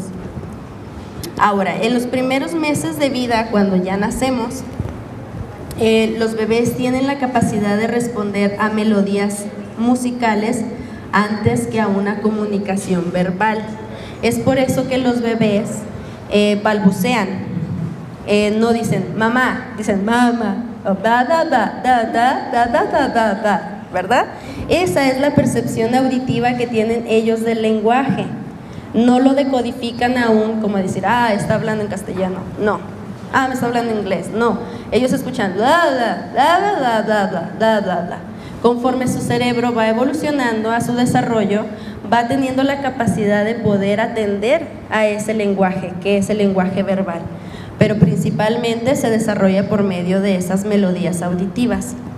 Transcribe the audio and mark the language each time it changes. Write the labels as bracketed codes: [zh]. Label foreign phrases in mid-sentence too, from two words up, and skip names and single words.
[es] Ahora, en los primeros meses de vida, cuando ya nacemos, los bebés tienen la capacidad de responder a melodías musicales antes que a una comunicación verbal. Es por eso que los bebés balbucean, no dicen mamá, dicen mama, da da da da da da da da da da, ¿verdad? Esa es la percepción auditiva que tienen ellos del lenguaje. No lo decodifican aún como decir, está hablando en castellano, no. Me está hablando en inglés, no. Ellos escuchan da da da da da da da da da. Conforme su cerebro va evolucionando a su desarrollo, va teniendo la capacidad de poder atender a ese lenguaje, que es el lenguaje verbal, pero principalmente se desarrolla por medio de esas melodías auditivas.